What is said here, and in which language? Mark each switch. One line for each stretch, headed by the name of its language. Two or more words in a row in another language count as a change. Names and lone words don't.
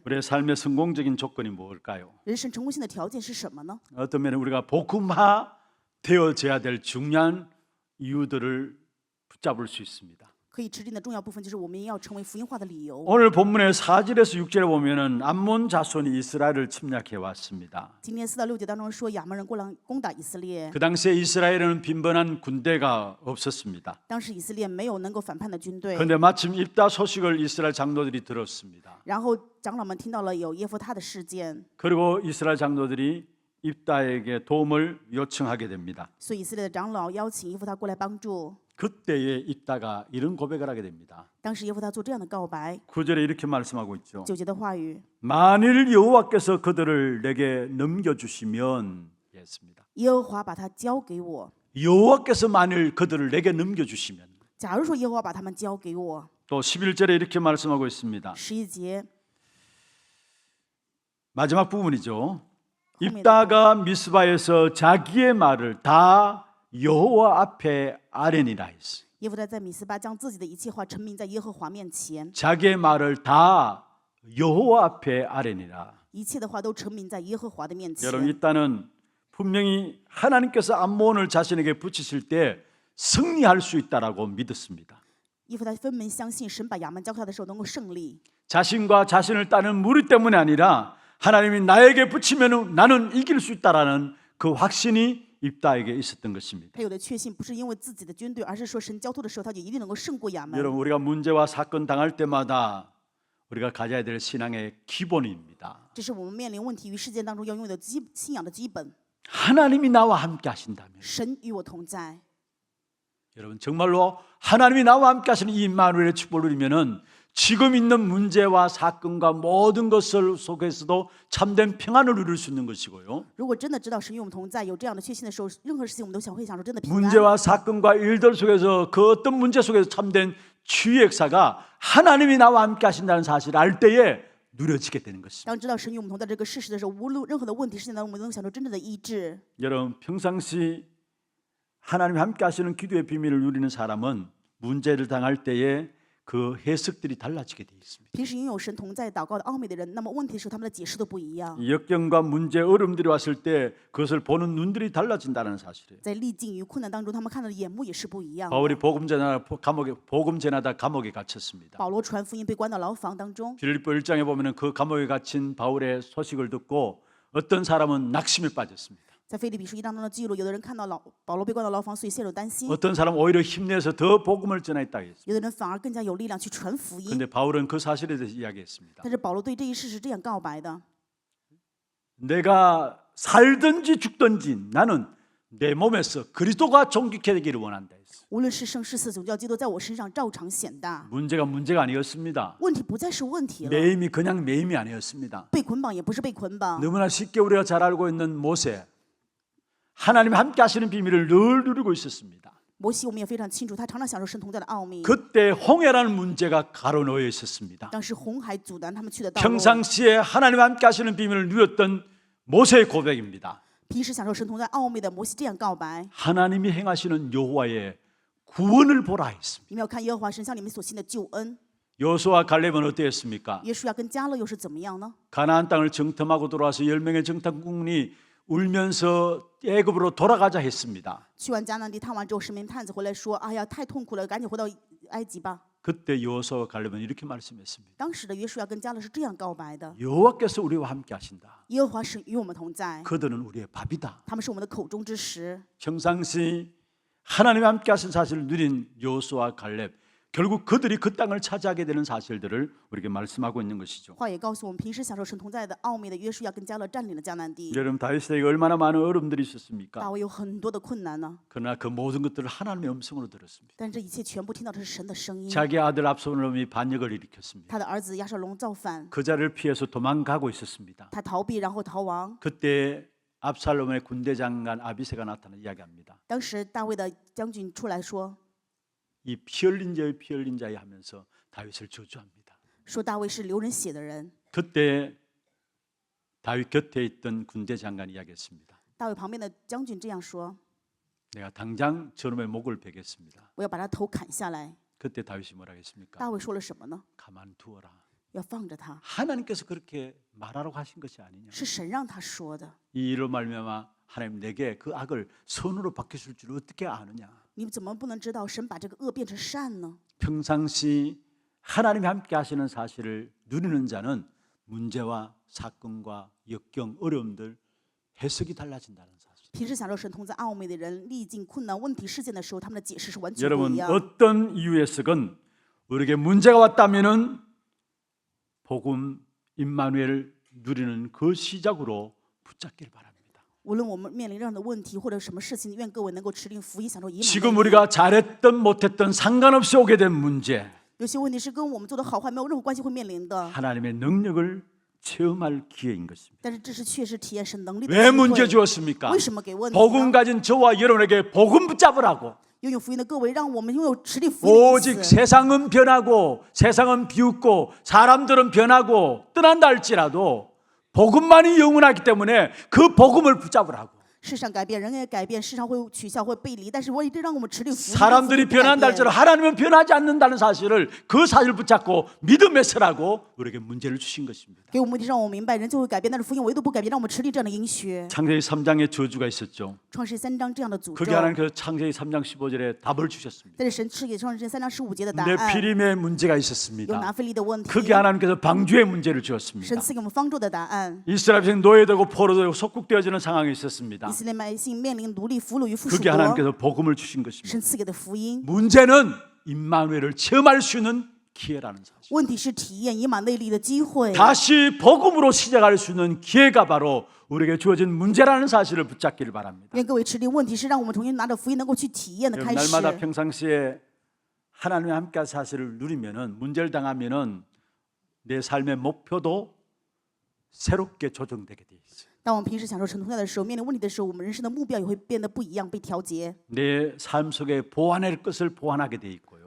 Korean: 우리의 삶의 성공적인 조건이 뭘까요?
Chinese: 人生成功性的条件是什么呢？
Korean: 어떤 면에 우리가 복음화 되어져야 될 중요한 이유들을 붙잡을 수 있습니다.
Chinese: 可以指定的重要部分就是我们要成为福音化的理由。
Korean: 오늘 본문의 4절에서 6절에 보면은 암몬 자손이 이스라엘을 침략해 왔습니다.
Chinese: 今天4到6节当中说亚扪人过来攻打以色列，
Korean: 그 당시에 이스라엘에는 빈번한 군대가 없었습니다.
Chinese: 当时以色列没有能够反叛的军队，
Korean: 그런데 마침 입다 소식을 이스라엘 장로들이 들었습니다.
Chinese: 然后长老们听到了有耶夫他的事件，
Korean: 그리고 이스라엘 장로들이 입다에게 도움을 요청하게 됩니다.
Chinese: 所以以色列的长老邀请耶夫他过来帮助。
Korean: 그때에 입다가 이런 고백을 하게 됩니다.
Chinese: 当时耶夫他做这样的告白，
Korean: 9절에 이렇게 말씀하고 있죠.
Chinese: 9节的话语：
Korean: 만일 여호와께서 그들을 내게 넘겨주시면 이렇게 했습니다.
Chinese: 耶和华把他交给我。
Korean: 여호와께서 만일 그들을 내게 넘겨주시면
Chinese: 假如说耶和华把他们交给我，
Korean: 또 11절에 이렇게 말씀하고 있습니다.
Chinese: 11节
Korean: 마지막 부분이죠. 입다가 미스바에서 자기의 말을 다 여호와 앞에 아뢰니라 했어요.
Chinese: 耶弗他在米斯巴将自己的一切话陈明在耶和华面前，
Korean: 자기의 말을 다 여호와 앞에 아뢰니라.
Chinese: 一切的话都陈明在耶和华的面前。
Korean: 여러분 일단은 분명히 하나님께서 암몬을 자신에게 붙이실 때 승리할 수 있다라고 믿었습니다.
Chinese: 耶弗他分明相信神把亚门交给他的时候能够胜利，
Korean: 자신과 자신을 따는 무리 때문이 아니라 하나님이 나에게 붙이면 나는 이길 수 있다라는 그 확신이 입다에게 있었던 것입니다.
Chinese: 他有的确信不是因为自己的军队，而是说神交托的时候，他就一定能够胜过亚门。
Korean: 여러분 우리가 문제와 사건 당할 때마다 우리가 가져야 될 신앙의 기본입니다.
Chinese: 这是我们面临问题与事件当中要拥有的信仰的基本。
Korean: 하나님이 나와 함께 하신다면
Chinese: 神与我同在，
Korean: 여러분 정말로 하나님이 나와 함께 하시는 이 임마누엘의 축복을 누리면은 지금 있는 문제와 사건과 모든 것을 속에서도 참된 평안을 누릴 수 있는 것이고요.
Chinese: 如果真的知道神与我们同在，有这样的确信的时候，任何事情我们都会享受真的平安。
Korean: 문제와 사건과 일들 속에서 그 어떤 문제 속에서 참된 치유의 역사가 하나님이 나와 함께 하신다는 사실을 알 때에 누려지게 되는 것입니다.
Chinese: 当知道神与我们同在这个事实的时候，无论任何的问题事件当中，我们能享受真正的医治。
Korean: 여러분 평상시 하나님이 함께 하시는 기도의 비밀을 누리는 사람은 문제를 당할 때에 그 해석들이 달라지게 되어 있습니다.
Chinese: 平时拥有神同在祷告的奥秘的人，那么问题的时候他们的解释都不一样。
Korean: 역경과 문제, 어려움들이 왔을 때 그것을 보는 눈들이 달라진다는 사실이에요.
Chinese: 在历境与困难当中，他们看到的眼目也是不一样的。
Korean: 바울이 복음 전하다 감옥에 gat혔습니다.
Chinese: 保罗传福音被关到牢房当中，
Korean: 빌립보 1장에 보면은 그 감옥에 갇힌 바울의 소식을 듣고 어떤 사람은 낙심에 빠졌습니다.
Chinese: 在腓立比书1章中的记录，有的人看到保罗被关到牢房，所以陷入担心；
Korean: 어떤 사람은 오히려 힘내서 더 복음을 전했다 했습니다.
Chinese: 有的人反而更加有力量去传福音。
Korean: 근데 바울은 그 사실에 대해서 이야기했습니다.
Chinese: 但是保罗对这一事是这样告白的：
Korean: 내가 살든지 죽든지 나는 내 몸에서 그리스도가 존귀케 되기를 원한다 했어요.
Chinese: 无论是生是死，总叫基督在我身上照常显大。
Korean: 문제가 아니었습니다.
Chinese: 问题不再是问题了，
Korean: 매임이 그냥 매임이 아니었습니다.
Chinese: 被捆绑也不是被捆绑。
Korean: 너무나 쉽게 우리가 잘 알고 있는 모세, 하나님 함께 하시는 비밀을 늘 누리고 있었습니다.
Chinese: 摩西我们也非常清楚，他常常享受神同在的奥秘。
Korean: 그때 홍해라는 문제가 가로놓여 있었습니다.
Chinese: 当时红海阻拦他们去的道路，
Korean: 평상시에 하나님 함께 하시는 비밀을 누렸던 모세의 고백입니다.
Chinese: 平时享受神同在奥秘的摩西这样告白：
Korean: 하나님이 행하시는 여호와의 구원을 보라 했습니다.
Chinese: 你们要看耶和华神向你们所行的救恩。
Korean: 여호수아 갈렙은 어땠습니까?
Chinese: 约书亚跟迦勒又是怎么样呢？
Korean: 가나안 땅을 정탐하고 돌아와서 10명의 정탐꾼이 울면서 애굽으로 돌아가자 했습니다.
Chinese: 去完迦南地探完之后，10名探子回来说：“哎呀，太痛苦了，赶紧回到埃及吧。
Korean: 그때 여호수아 갈렙은 이렇게 말씀했습니다.
Chinese: 当时的约书亚跟迦勒是这样告白的：
Korean: 여호와께서 우리와 함께 하신다.
Chinese: 耶和华是与我们同在，
Korean: 그들은 우리의 밥이다.
Chinese: 他们是我们的口中之食。
Korean: 평상시 하나님이 함께 하신 사실을 누린 여호수아 갈렙, 결국 그들이 그 땅을 차지하게 되는 사실들을 우리에게 말씀하고 있는 것이죠.
Chinese: 话也告诉我们，平时享受神同在的奥秘的约书亚跟迦勒占领了迦南地。
Korean: 여러분 다윗에게 얼마나 많은 어려움들이 있었습니까?
Chinese: 大卫有很多的困难呢，
Korean: 그러나 그 모든 것들을 하나님의 음성으로 들었습니다.
Chinese: 但这一切全部听到的是神的声音。
Korean: 자기 아들 압살롬이 반역을 일으켰습니다.
Chinese: 他的儿子亚沙龙造反，
Korean: 그 자리를 피해서 도망가고 있었습니다.
Chinese: 他逃避然后逃亡。
Korean: 그때 압살롬의 군대 장관 아비새가 나타나 이야기합니다.
Chinese: 当时大卫的将军出来说
Korean: 이 피 흘린 자여 하면서 다윗을 저주합니다.
Chinese: 说大卫是流人血的人。
Korean: 그때 다윗 곁에 있던 군대 장관이 이야기했습니다.
Chinese: 大卫旁边的将军这样说
Korean: 내가 당장 저놈의 목을 베겠습니다. ：“
Chinese: 我要把他头砍下来。
Korean: 그때 다윗이 뭐라 했습니까?
Chinese: 大卫说了什么呢？
Korean: 가만두어라.
Chinese: 要放着他，
Korean: 하나님께서 그렇게 말하라고 하신 것이 아니냐.
Chinese: 是神让他说的。
Korean: 이 일로 말미암아 하나님 내게 그 악을 선으로 바뀌실 줄 어떻게 아느냐.
Chinese: 你怎么不能知道神把这个恶变成善呢？
Korean: 평상시 하나님이 함께 하시는 사실을 누리는 자는 문제와 사건과 역경, 어려움들 해석이 달라진다는 사실.
Chinese: 平时享受神同在奥秘的人，历尽困难问题事件的时候，他们的解释是完全不
Korean: 여러분
Chinese: 一样。
Korean: 어떤 이유에서건 우리에게 문제가 왔다면은 복음 임마누엘 누리는 그 시작으로 붙잡기를 바랍니다.
Chinese: 无论我们面临任何的问题或者什么事情，愿各位能够持定福音，享受以马内
Korean: 지금
Chinese: 利。
Korean: 우리가 잘했던 못했던 상관없이 오게 된 문제,
Chinese: 有些问题是跟我们做的好坏没有任何关系会面临的，
Korean: 하나님의 능력을 체험할 기회인 것입니다.
Chinese: 但是这是确实体验神能力的
Korean: 왜
Chinese: 机
Korean: 문제
Chinese: 会。
Korean: 주었습니까?
Chinese: 为什么给问题
Korean: 복음
Chinese: 呢？
Korean: 가진 저와 여러분에게 복음 붙잡으라고.
Chinese: 拥有福音的各位，让我们拥有持力福音的意
Korean: 오직
Chinese: 思。
Korean: 세상은 변하고 세상은 비웃고 사람들은 변하고 떠난다 할지라도 복음만이 영원하기 때문에 그 복음을 붙잡으라고.
Chinese: 世上改变，人也改变，世上会取笑，会背离，但是为了让我们持力福音，
Korean: 사람들이
Chinese: 不改
Korean: 변한다
Chinese: 变
Korean: 할지라도 하나님은 변하지 않는다는 사실을 그 사실을 붙잡고 믿음에 서라고 우리에게 문제를 주신 것입니다.
Chinese: 给我们目的让我们明白，人就会改变，但是福音唯独不改变，让我们持力这样的应许。
Korean: 창세기 3장에 저주가 있었죠.
Chinese: 创世3章这样的诅
Korean: 그게
Chinese: 咒，
Korean: 하나님께서 창세기 3장 15절에 답을 주셨습니다.
Chinese: 但是神赐给创世3章15节的答
Korean: 내
Chinese: 案，
Korean: 피림의 문제가
Chinese: 有
Korean: 있었습니다.
Chinese: 拿非利的问题，
Korean: 그게 하나님께서 방주의 문제를 주었습니다.
Chinese: 神赐给我们方舟的答案。
Korean: 이스라엘 백성 노예되고 포로되고 속국되어지는 상황이 있었습니다.
Chinese: 以色列百姓面临奴隶俘虏于附属
Korean: 그게
Chinese: 国，
Korean: 하나님께서 복음을 주신 것입니다.
Chinese: 神赐给的福音。
Korean: 문제는 임마누엘을 체험할 수 있는 기회라는 사실.
Chinese: 问题是体验以马内利的机会，
Korean: 다시 복음으로 시작할 수 있는 기회가 바로 우리에게 주어진 문제라는 사실을 붙잡기를 바랍니다.
Chinese: 愿各位持力。问题是让我们重新拿着福音能够去体验的开始。
Korean: 날마다 평상시에 하나님과 함께 사실을 누리면은 문제를 당하면은 내 삶의 목표도 새롭게 조정되게 돼 있어요.
Chinese: 当我们平时享受神同在的时候，面临问题的时候，我们人生的目标也会变得不一样，被调节。
Korean: 내 삶 속에 보완할 것을 보완하게 돼 있고요.